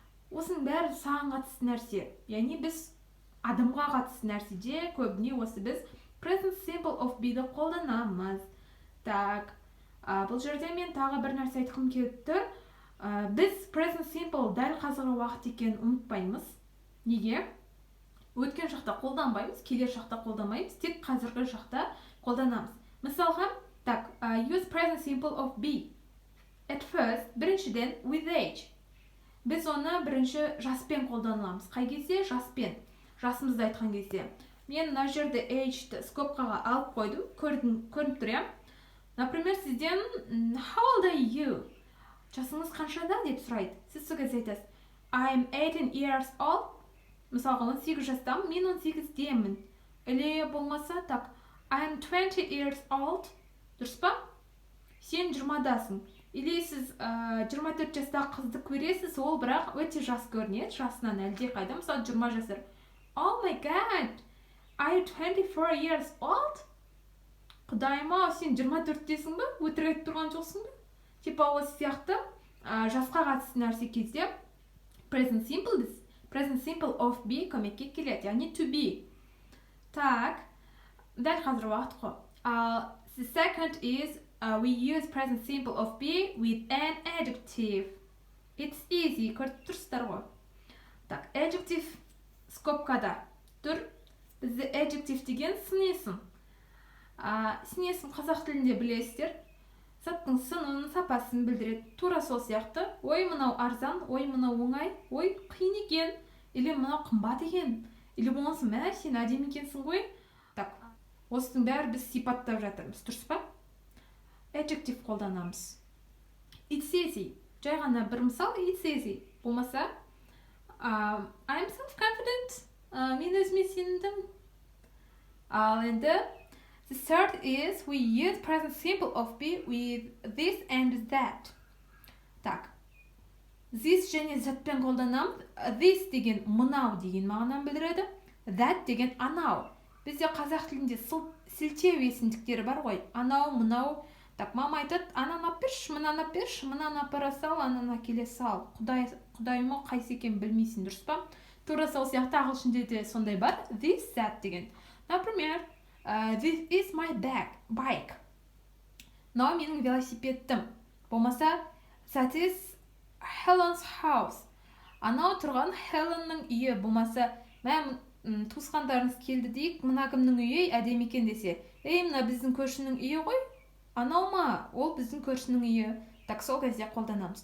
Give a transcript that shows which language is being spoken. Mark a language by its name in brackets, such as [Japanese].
[Kazakh] Осының бәрі саған қатысты нәрсе. Яғни біз адамға қатысты нәрседе көбіне осы біз present simple of be-ді қолданамыз. Так, бұл жерде мен тағы бір нәрсе айтқым келіп тұр. Біз present simple дәл қазіргі уақыт екенін ұмытпаймыз. Неге? Өткен шақта қолданбаймыз, келер шақта қолданбаймыз, тек қазіргі шақта қолданамыз. Мысалға, [English] так, use present simple of be. At first, [Kazakh] біріншіден [English] with age. [Kazakh] Біз оны бірінші жаспен қолданамыз. Қай кезде? Жаспен. Жасымызды айтқан кезде. Мен мына жерде age-ті скобкаға алып қойдым, көрініп тұр, иә? [Russian] Например, [Kazakh] сізден [English] how old are you? [Kazakh] Жасыңыз қаншада деп сұрайды. Сіз сол кезде айтасыз, [English] I am 18 years old. [Kazakh] Мысалға 18 жастамын, мен 18-демін. [Russian] Или [Kazakh] болмаса [English] так, I am 20 years old. [Kazakh] Дұрыс па? Сен 20-дасың. Или сіз 24 жастағы қызды көресіз, ол бірақ өте жас көрінеді, жасынан әлде қайда, мысалы 20 жасар. [English] Oh my god, are you 24 years old? [Kazakh] Құдайыма, сен 24-десің ба? Өтірік айтып тұрған жоқсың ба? Типа осы сияқты жасқа қатысты нәрсе кезде present simple of be көмекке келеді, яғни to be. Так, дәл қазір уақыт қой. [English] The second is we use present simple of be with an adjective. It's easy, [Kazakh] көріп тұрсыздар ғой. Так, adjective скобкада тұр. Бізде adjective деген сын есім. Сын есім қазақ тілінде білесіздер. Заттың сынын, сапасын білдіреді. Тура сол сияқты. Ой, мынау арзан, ой, мынау оңай, ой, қиын екен, или мынау қымбат екен, или болмаса мә, сен әдемі екенсің ғой. Так, осының бәрі біз сипаттап жатырмыз, дұрыс па? Adjective қолданамыз. [English] It's easy. [Kazakh] Жай ғана бір мысал, [English] it's easy. [Kazakh] Болмаса, [English] I'm self-confident. [Kazakh] Мен өзіме сенімдім. Ал енді, [English] the third is we use present simple of be with this and that. [Kazakh] Так, this және thatпен қолданамыз. This деген мынау деген мағынаны білдіреді. That деген анау. Бізде қазақ тілінде сілтеу есімдіктері бар ғой. Анау, мынау. Так, мама айтады, ананы апаршы, мынаны апаршы, мынаны апара сал, ананы әкеле сал. Құдайыма қайсы екен білмейсің, дұрыс па? Тура сол сияқты ағылшында де сондай бар. [English] This, that [Kazakh] деген. [Russian] Например, [English] this is my bike. [Kazakh] Мынау менің велосипедім. Болмаса, [English] that is Helen's house. [Kazakh] Анау тұрған Helen'ның үйі. Болмаса, мәм туысқандарыңыз келді дейік, мына кімнің үйі әдемі екен десе. Мына біздің көршінің үйі ғой. Анау ма? Ол біздің көршінің үйі. Так, сол кезде қолданамыз.